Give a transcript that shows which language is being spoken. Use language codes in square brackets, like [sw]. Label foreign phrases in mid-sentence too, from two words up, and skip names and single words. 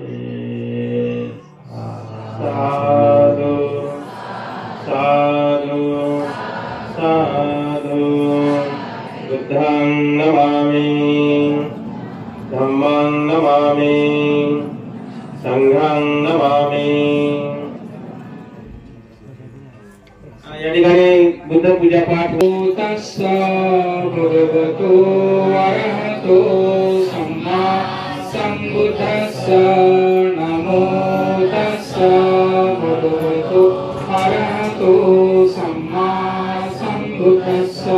[pi] สาธุสาธุสาธุพุทธังนะมามิธัมมังนะมามิสังฆังนะมามิ [mr] या ठिकाणी बुद्ध पूजा पाठ [pi] तस्सा भगवतो अरहतो सम्मा संबुद्धस्सा नमो तस्सा भगवतो अरहतो सम्मा संबुद्धस्सा